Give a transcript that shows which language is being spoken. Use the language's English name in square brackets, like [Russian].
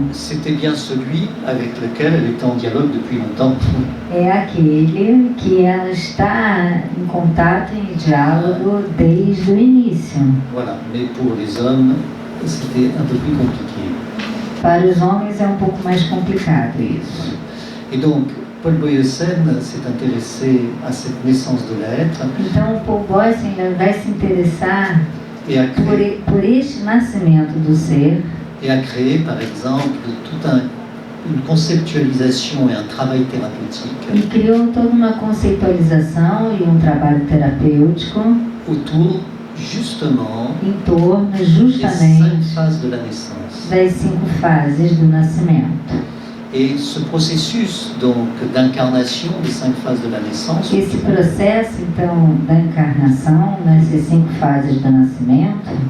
[French] c'était bien celui avec lequel elle était en dialogue depuis longtemps. [Portuguese] é aquele que ela está em contato, em diálogo desde o início. [French] Voilà, mais pour les hommes, c'était un peu plus compliqué. [Portuguese] Para os homens é um pouco mais complicado isso. [French] Et donc, Paul Boyesen s'est intéressé à cette naissance de l'être [Portuguese] Então, o Paul Boyesen vai se interessar [French] et a créé, [Portuguese] por este nascimento do ser [French] par exemple, une conceptualisation et un travail thérapeutique [Portuguese] e criou toda uma conceitualização e um trabalho terapêutico [French] autour, justement, [Portuguese] em torno [French] des 5 [Portuguese] justamente [French] phases de la naissance. [Portuguese] das 5 fases do nascimento. [French] Et ce processus donc d'incarnation des 5 phases de la naissance, [Portuguese] Esse processo, então, da encarnação, nessas 5 fases do nascimento,